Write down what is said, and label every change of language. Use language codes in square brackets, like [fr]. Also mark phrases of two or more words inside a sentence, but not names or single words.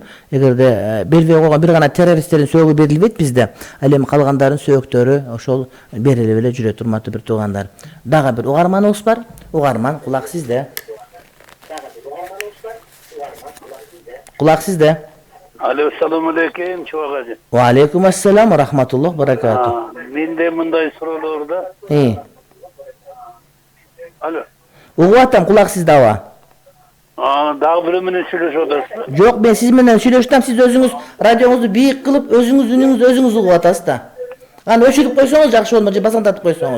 [ky] Эгерде бербей койгон бир гана террористтердин сөөгү берилбейт бизде. Ал эми калгандардын сөөктөрү ошол берилип эле жүрөт, урматтуу бир туугандар. Дагы бир угарманыбыз бар. Угарман, кулак сизде. Кулак сизде. [ar] Алло, السلام عليكم, чубак. وعليكم السلام ورحمة الله بركاته. [ky] Менде мындай суроолор да. Алло. Угуп атам, кулак сизде аба. Дагы бирөө менен сүйлөшүп атасыз. Жок, мен сиз менен сүйлөштүм, сиз өзүңүз радиоңузду бийик кылып, өзүңүз үнүңүздү өзүңүз угуп атасыз да. Аны өчүрүп койсоңуз жакшы болмок, же басаңдатып койсоңуз.